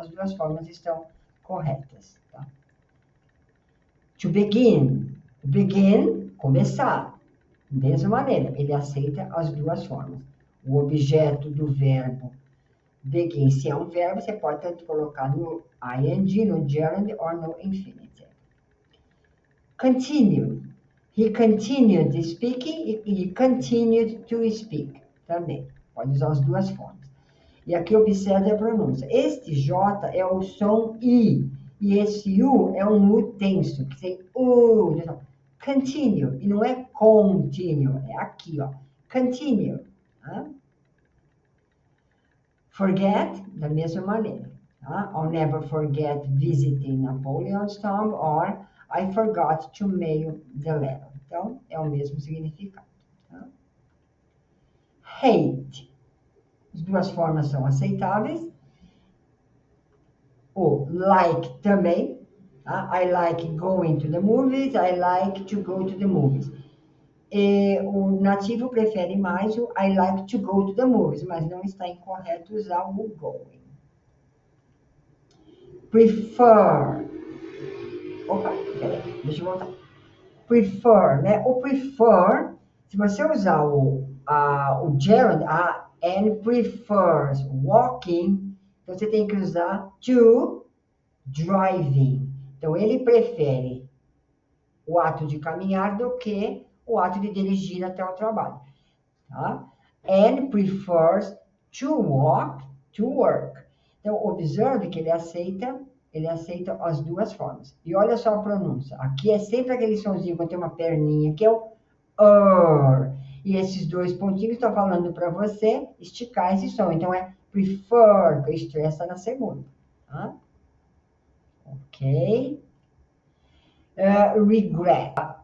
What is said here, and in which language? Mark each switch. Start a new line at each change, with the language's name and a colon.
Portuguese: As duas formas estão corretas. Tá? To begin. Begin, começar. Mesma maneira, ele aceita as duas formas. O objeto do verbo begin, se é um verbo, você pode tanto colocar no ing, no gerund ou no infinitive. Continue.
English: He continued speaking, he continued to speak.
Portuguese: Também, pode usar as duas formas. E aqui observe a pronúncia. Este J é o som I, e esse U é um U tenso, que tem U. Continue, e não é continue, é aqui, ó. Continue. Tá? Forget, da mesma maneira. Tá?
English: I'll never forget visiting Napoleon's tomb, or I forgot to mail the letter.
Portuguese: Então, é o mesmo significado. Tá? Hate. As duas formas são aceitáveis. O like também. Tá?
English: I like going to the movies. I like to go to the movies.
Portuguese: E o nativo prefere mais o
English: I like to go to the movies,
Portuguese: mas não está incorreto usar o going. Prefer. Opa, peraí, deixa eu voltar. Prefer, né? O prefer, se você usar o gerund,
English: and prefers walking,
Portuguese: então você tem que usar to driving. Então, ele prefere o ato de caminhar do que o ato de dirigir até o trabalho. Tá?
English: And prefers to walk to work.
Portuguese: Então, observe que ele aceita as duas formas. E olha só a pronúncia. Aqui é sempre aquele sonzinho quando tem uma perninha, que é o E esses dois pontinhos estão falando para você esticar esse som. Então, é prefer, que o stress está na segunda. Tá? Ok. Regret.